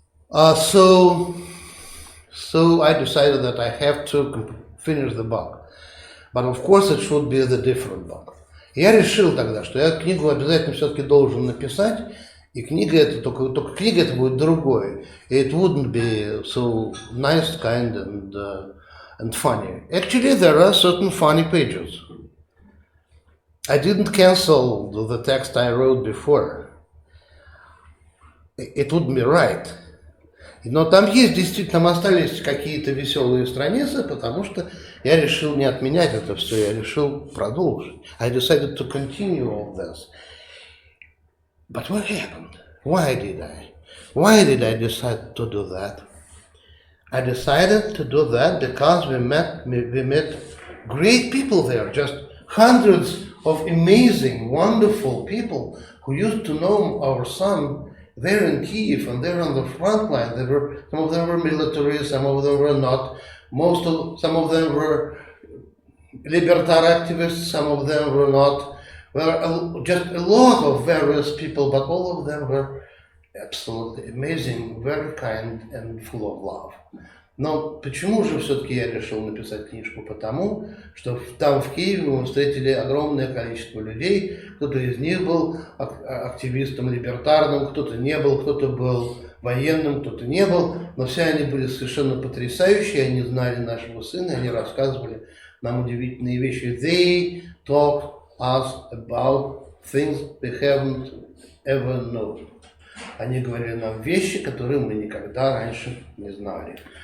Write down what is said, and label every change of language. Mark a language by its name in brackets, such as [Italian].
[English] So I decided that I have to finish the book, but of course it should be the different book. [Russian] Я решил тогда, что я книгу обязательно все-таки должен написать, и книга это только книга это будет другое. [English] It wouldn't be so nice, kind, and funny. Actually, there are certain funny pages. I didn't cancel the text I wrote before. It wouldn't be right. [Russian] Но там есть, действительно, там остались какие-то веселые страницы, потому что я решил не отменять это все, я решил продолжить. [English] I decided to continue all this. But what happened? Why did I decide to do that? I decided to do that because we met great people there, just hundreds of amazing, wonderful people who used to know our son there in Kyiv, and they're on the front line. Some of them were military, some of them were not. Some of them were libertarian activists, some of them were not. Well, just a lot of various people, but all of them were absolutely amazing, very kind and full of love. [Russian] Но почему же все-таки я решил написать книжку? Потому что там в Киеве мы встретили огромное количество людей. Кто-то из них был активистом либертарным, кто-то не был, кто-то был военным, кто-то не был. Но все они были совершенно потрясающие, они знали нашего сына, они рассказывали нам удивительные вещи. [English] They talked us about things we haven't ever known. [Russian] Они говорили нам вещи, которые мы никогда раньше не знали.